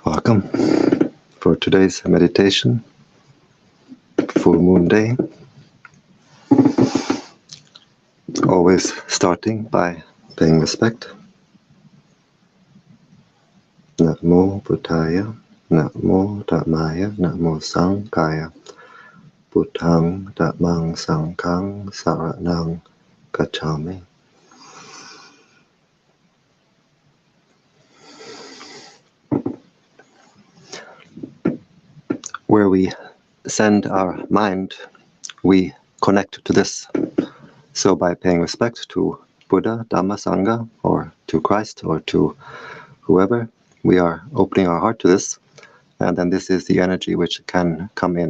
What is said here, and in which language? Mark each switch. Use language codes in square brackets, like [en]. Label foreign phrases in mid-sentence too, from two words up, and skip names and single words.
[en] Welcome for today's meditation, full moon day. Always starting by paying respect. [pi] Namo Buddhaya, Namo Dhammaya, Namo Sanghaya, Buddhang Dhammang Sanghang Saranang Gacchami. [en] Where we send our mind, we connect to this. So by paying respect to Buddha, Dhamma, Sangha, or to Christ, or to whoever, we are opening our heart to this, and then this is the energy which can come in.